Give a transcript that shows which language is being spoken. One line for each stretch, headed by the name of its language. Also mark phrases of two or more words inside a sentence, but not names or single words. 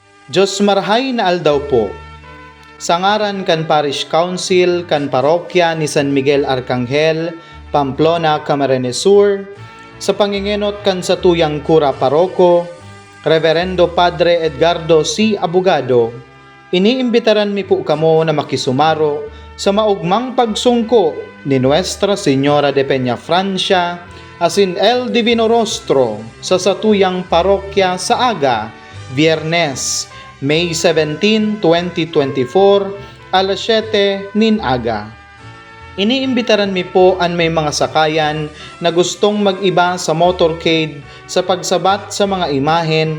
Bikol: Diyos marhay na aldaw po. Sa ngaran kan Parish Council kan Parokya ni San Miguel Arcangel, Pamplona, Camarines Sur, sa pangingenot kan satuyang Kura Paroko, Reverendo Padre Edgardo C. Abogado, iniimbitaran mi po kamo na makisumaro sa maugmang pagsungko ni Nuestra Señora de Peña Francia asin El Divino Rostro sa satuyang parokya sa aga, Biyernes, May 17, 2024, alas 7 nin aga. Iniimbitaran mi po an may mga sakayan na gustong mag-iba sa motorcade sa pagsabat sa mga imahen.